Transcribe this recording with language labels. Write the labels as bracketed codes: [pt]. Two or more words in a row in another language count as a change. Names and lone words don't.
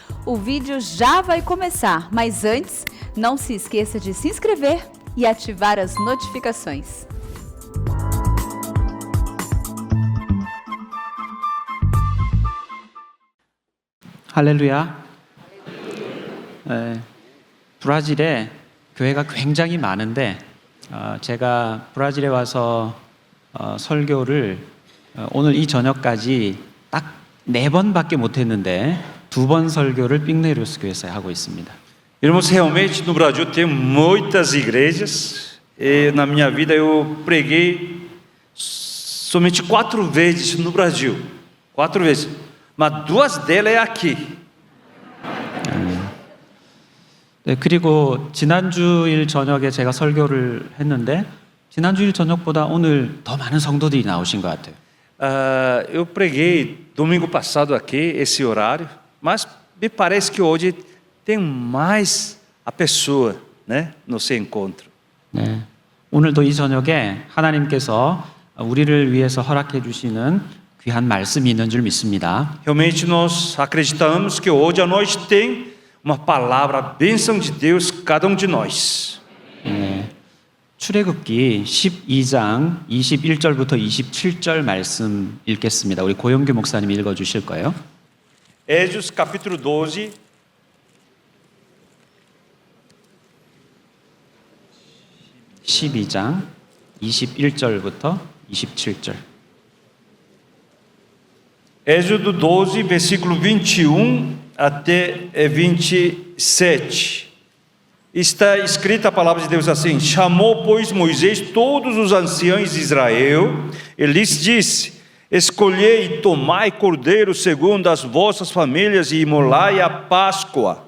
[pt] O vídeo já vai começar, mas antes, não se esqueça de se inscrever e ativar as notificações. [ko] 할렐루야. 브라질에 교회가 굉장히 많은데 제가 브라질에 와서 설교를 오늘 이 저녁까지 딱 4번밖에 못했는데 2번 설교를 빅네리오스 교회에서 하고 있습니다. [pt] Irmãos, realmente no Brasil tem muitas igrejas e na minha vida eu preguei somente 4 vezes no Brasil, 4 vezes, mas 2 delas é aqui. [ko] 네, 그리고 지난주일 저녁에 제가 설교를 했는데 지난주일 저녁보다 오늘 더 많은 성도들이 나오신 것 같아요. [pt] Eu preguei domingo passado aqui, esse horário, mas me parece que hoje tem mais a pessoa, né, no seu encontro. [ko] 네, 오늘도 이 저녁에 하나님께서 우리를 위해서 허락해 주시는 귀한 말씀이 있는 줄 믿습니다. [pt] Realmente nós acreditamos que hoje à noite tem uma palavra, a bênção de Deus, cada de nós. [ko] 네, 출애굽기 12장 21절부터 27절 말씀 읽겠습니다. 우리 고영규 목사님이 읽어주실 거예요. [pt] Êxodo capítulo 12. [ko] 12장 21절부터 27절. [pt] Êxodo 12, versículo 21 até 27. Está escrita a palavra de Deus assim: chamou, pois, Moisés todos os anciãos de Israel, e lhes disse: escolhei e tomai cordeiro segundo as vossas famílias e imolai a Páscoa.